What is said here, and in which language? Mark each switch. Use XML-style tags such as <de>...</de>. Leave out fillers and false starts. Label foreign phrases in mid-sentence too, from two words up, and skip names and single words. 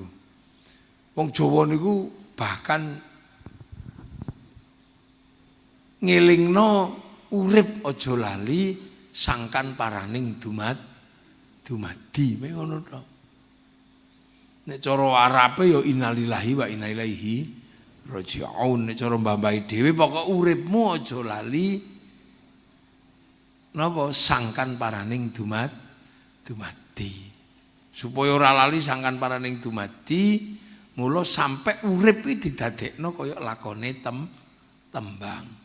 <jv>Wong Jawa niku bahkan ngelingno urip aja lali sangkan paraning dumadi mek ngono to. Nek cara Arabe ya</jv> <ar>إنا لله وإنا إليه راجعون.</ar> <jv>Nek cara mbambahi dhewe pokok uripmu aja lali napa sangkan paraning dumadi. Supaya ora lali sangkan paraning dumadi, mula sampai urip iki didadekno kaya lakone tembang.</jv>